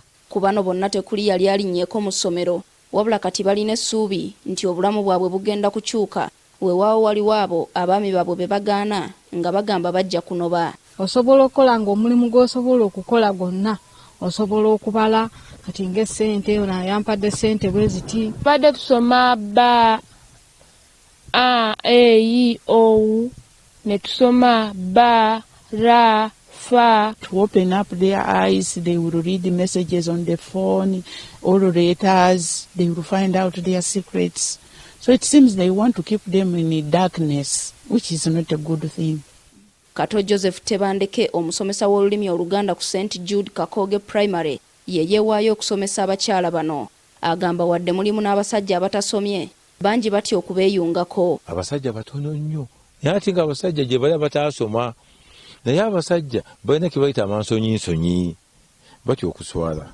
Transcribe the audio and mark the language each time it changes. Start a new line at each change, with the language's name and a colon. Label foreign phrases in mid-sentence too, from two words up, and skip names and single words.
Ganda: Ku bano bonna tekuli yali alinnyeeko mu ssomero wabula kati balina essuubi nti obulamu bwabwe bugenda kukyuka weewaawo waliwo abo abaami baabwe be bagaana nga bagamba bajja kunoba. Osobola okukola ng'omulimu gw'osobola okukola gwonna osobola okubala kati ng'essente ono yampadde ssente bwe ziti. Badde tusoma ba a e i o ne tusoma ba ra fa.
English: To open up their eyes, they will read the messages on the phone or letters, they will find out their secrets. So it seems they want to keep them in darkness, which is not a good thing.
Ganda: Kato Joseph Tebandeke omusomesa w'olulimi Oluganda ku St. Jude Kakoge Primary ye yeewaayo okusomesa abakyala bano. Agamba wadde mulimu n'abasajja abatasomye bangi batya okubeeyungako. Abasajja batono nnyo naye ate nga abasajja gye bali abataasoma naye abasajja balina kye bayita amansonyinsonyi batya okuswala.